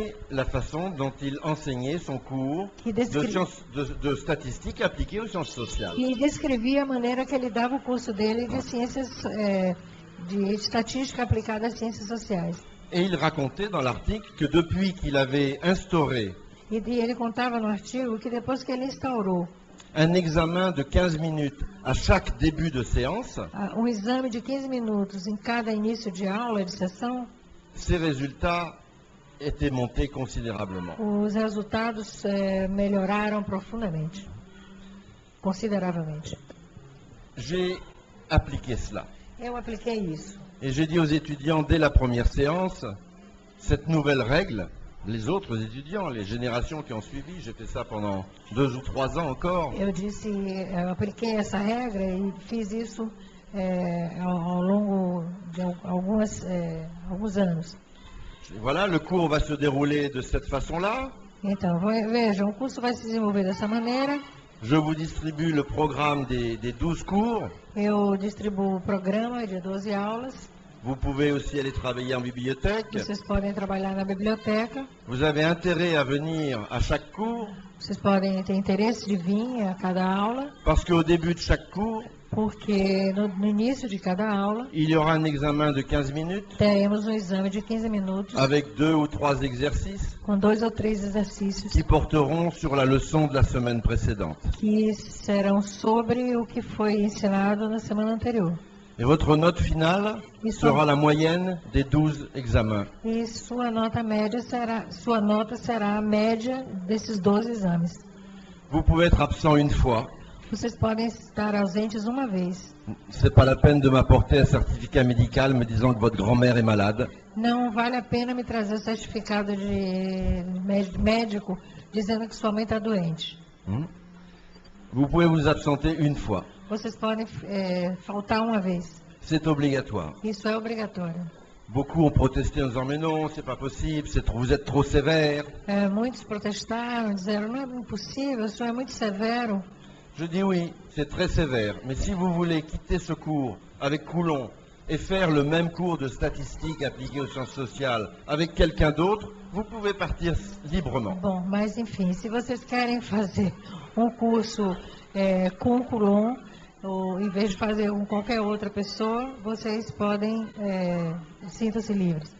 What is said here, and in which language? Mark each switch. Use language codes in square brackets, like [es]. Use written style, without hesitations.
[fr] la façon dont il enseignait son cours [pt] que [fr] de statistiques appliquées aux sciences sociales. [pt] e descrevia a maneira que ele dava o curso dele de ciências, de estatística aplicada às ciências sociais. [fr] Et il racontait dans l'article que depuis qu'il avait instauré [pt] E ele contava no artigo que depois que ele instaurou [fr] un examen de 15 minutes à chaque début de séance, [pt] um exame de 15 minutos em cada início de aula, de sessão, [fr] ses résultats étaient montés considérablement. [pt] os resultados melhoraram profundamente, consideravelmente. [fr] J'ai appliqué cela. [pt] Eu apliquei isso. [fr] Et j'ai dit aux étudiants dès la première séance, cette nouvelle règle, les autres étudiants, les générations qui ont suivi, j'ai fait ça pendant 2 ou 3 ans encore, [pt] Eu apliquei essa regra e fiz isso ao longo de alguns anos. [fr] voilà, le cours va se dérouler de cette façon-là, [pt] Então, vejam, o curso vai se desenvolver dessa maneira. [fr] je vous distribue le programme des 12 cours, [pt] Eu distribuo o programa de 12 aulas. [fr] vous pouvez aussi aller travailler en bibliothèque, [pt] Vocês podem trabalhar na biblioteca. [fr] vous avez intérêt à venir à chaque cours, [pt] Vocês podem ter interesse de vir a cada aula, [fr] parce qu'au début de chaque cours, [pt] porque no início de cada aula [fr] il y aura un examen de 15 minutes, [pt] teremos um exame de 15 minutos [fr] avec 2 ou 3 exercices [pt] com 2 ou 3 exercícios [fr] qui porteront sur la leçon de la semaine précédente. [pt] que serão sobre o que foi ensinado na semana anterior. [fr] Et votre note finale [pt] Isso. [fr] sera la moyenne des 12 examens. [pt] E sua nota será a média desses 12 exames. [fr] Vous pouvez être absent une fois. [pt] Vocês podem estar ausentes uma vez. [fr] C'est pas la peine de m'apporter un certificat médical me disant que votre grand-mère est malade. [pt] Não vale a pena me trazer o certificado de médico dizendo que sua mãe está doente. [fr] Vous pouvez vous absenter une fois. [pt] Vocês podem faltar uma vez. [fr] C'est obligatoire. [pt] Isso é obrigatório. [fr] Beaucoup ont protesté en disant mais non, c'est pas possible, vous êtes trop sévère. [pt] Muitos protestaram, disseram, não é impossível, o senhor é muito severo. [fr] Je dis oui, c'est très sévère, mais si vous voulez quitter ce cours avec Coulon et faire le même cours de statistiques appliquées aux sciences sociales avec quelqu'un d'autre, vous pouvez partir librement. [pt] Bom, mas enfim, se vocês querem fazer um curso com Coulon, ou em vez de fazer com qualquer outra pessoa, vocês podem, sintam-se livres.